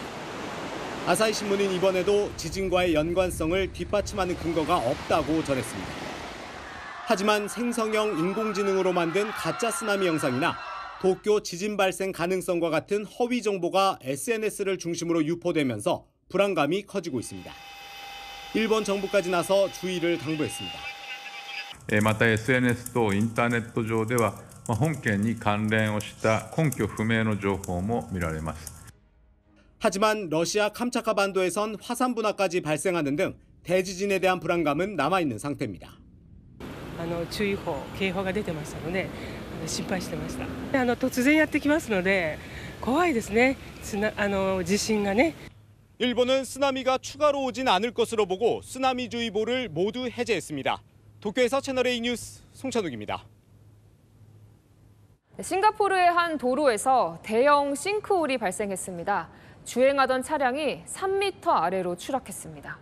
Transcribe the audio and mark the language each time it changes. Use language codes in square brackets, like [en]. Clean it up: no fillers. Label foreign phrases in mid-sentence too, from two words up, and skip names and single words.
[ko] 아사히 신문은 이번에도 지진과의 연관성을 뒷받침하는 근거가 없다고 전했습니다. 하지만 생성형 인공지능으로 만든 가짜 쓰나미 영상이나 도쿄 지진 발생 가능성과 같은 허위 정보가 SNS를 중심으로 유포되면서 불안감이 커지고 있습니다. 일본 정부까지 나서 주의를 당부했습니다. [ja] また SNS とインターネット上では本件に関連をした根拠不明の情報も見られます。 [ko] 하지만 러시아 캄차카반도에선 화산 분화까지 발생하는 등 대지진에 대한 불안감은 남아있는 상태입니다. [ja] 注意報、警報が出てましたので心配してました。突然やってきますので怖いですね。地震がね。 [ko] 일본은 쓰나미가 추가로 오진 않을 것으로 보고 쓰나미주의보를 모두 해제했습니다. 도쿄에서 채널A 뉴스 송찬욱입니다. 싱가포르의 한 도로에서 대형 싱크홀이 발생했습니다. 주행하던 차량이 3m 아래로 추락했습니다.